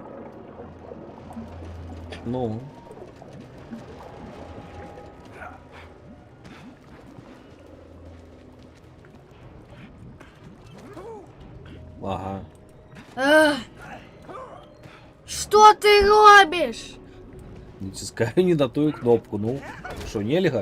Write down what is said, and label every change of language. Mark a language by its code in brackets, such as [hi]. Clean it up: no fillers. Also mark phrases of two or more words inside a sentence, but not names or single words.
[ru] Ну. Ага. Ах. Что ты робишь? [uk] Натискаю не на ту кнопку. Ну, що, нельга?